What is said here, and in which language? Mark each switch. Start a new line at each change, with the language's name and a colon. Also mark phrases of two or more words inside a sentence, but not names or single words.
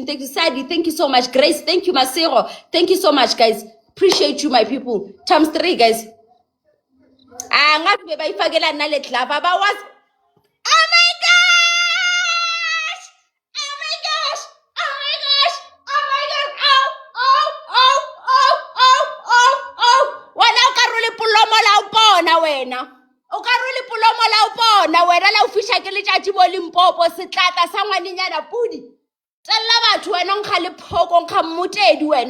English: Thank you, Sadie. Thank you so much. Grace, thank you, Masero. Thank you so much, guys. Appreciate you, my people. Times 3, guys. Oh my gosh! Oh my gosh! Oh my gosh! Oh my gosh! Oh my gosh! Oh!
Northern Sotho: Wena o ka role polomo la o bona wena. O ka role polomo la o bona wena la o fisha ke letjatji bo Limpopo setlata sa ngwaninyana pudi. Tsella batho wena nkga le phoko nkga mmutedi wena.